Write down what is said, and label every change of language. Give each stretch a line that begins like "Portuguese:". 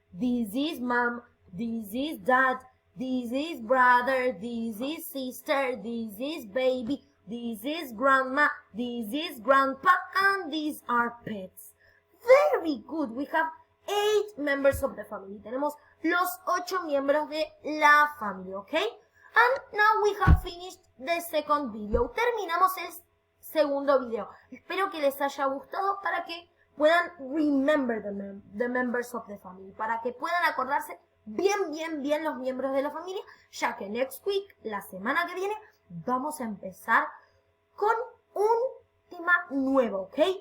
English: This is mom, this is dad, this is brother, this is sister, this is baby, this is grandma, this is grandpa, and these are pets. Very good. We have 8 members of the family.
Spanish: Tenemos los 8 miembros de la familia, okay?
English: And now we have finished the second video.
Spanish: Terminamos el segundo video. Espero que les haya gustado para que puedan
English: remember the members of the family,
Spanish: para que puedan acordarse bien los miembros de la familia, ya que
English: next week,
Spanish: la semana que viene, vamos a empezar con un tema nuevo, ¿ok?